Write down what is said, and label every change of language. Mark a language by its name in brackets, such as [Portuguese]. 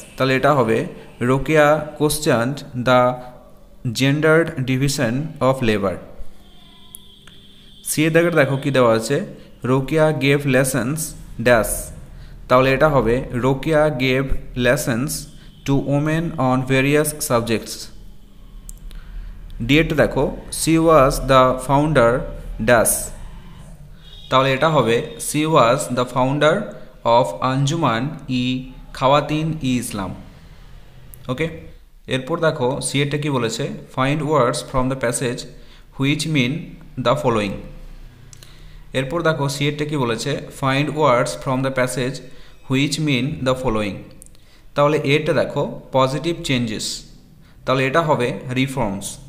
[Bangla] তাহলে এটা হবে, [English] Rokeya questioned the gendered division of labour. [Bangla] CA দাগের দেখো কী দেওয়া আছে, [English] Rokeya gave lessons dash. [Bangla] তাহলে এটা হবে, [English] Rokeya gave lessons to women on various subjects. [Bangla] ডিএটা দেখো, [English] she was the founder dash। [Bangla] তাহলে এটা হবে, [English] she was the founder of Anjuman-e-Khawatin-e-Islam। [Bangla] ওকে, এরপর দেখো সিএটা কি বলেছে, [English] Find words from the passage which mean the following. [Bangla] এরপর দেখো সিএটা কি বলেছে, [English] Find words from the passage which mean the following. [Bangla] তাহলে এটা দেখো, [English] Positive changes. [Bangla] তাহলে এটা হবে রিফর্মস।